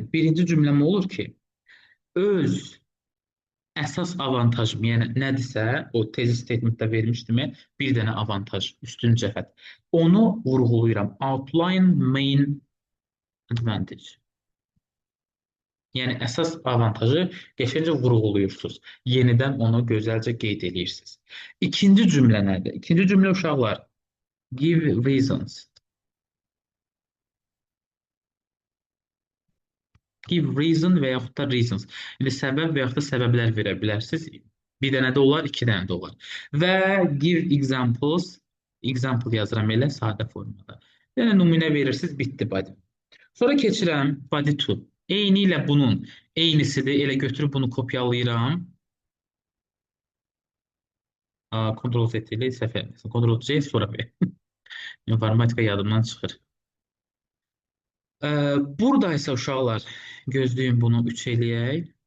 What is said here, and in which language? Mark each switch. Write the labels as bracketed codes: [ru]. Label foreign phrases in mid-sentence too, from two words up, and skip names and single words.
[az] Birinci cümləm olur ki, öz əsas avantajım, yəni nədirsə, o tezis statementdə vermişdim, bir dənə avantaj, üstün cəhət. Onu vurğulayıram. [en] Outline main advantage. [az] Yəni əsas avantajı qəşəngcə vurğulayırsınız. Yenidən onu gözəlcə qeyd edirsiniz. İkinci cümlə nədir? İkinci cümlə uşaqlar, [en] give reasons. Give reason [az] və yaxud da reasons. Yəni səbəb və yaxud da səbəblər verə bilərsiniz. Bir dənə də olar, iki dənə də olar. [en] Və give examples. [az] Example yazıram elə sadə formada. Yəni nümunə verirsiniz, bitdi body. Sonra keçirəm body 2. Eyni ilə bunun eynisidir. Elə götürüb bunu kopyalayıram. Ctrl-Z ilə səhv etməsin. Ctrl-C sonra ver. İnformatika yadımdan çıxır. Burada isə uşaqlar, gözləyin bunu 3 eləyək.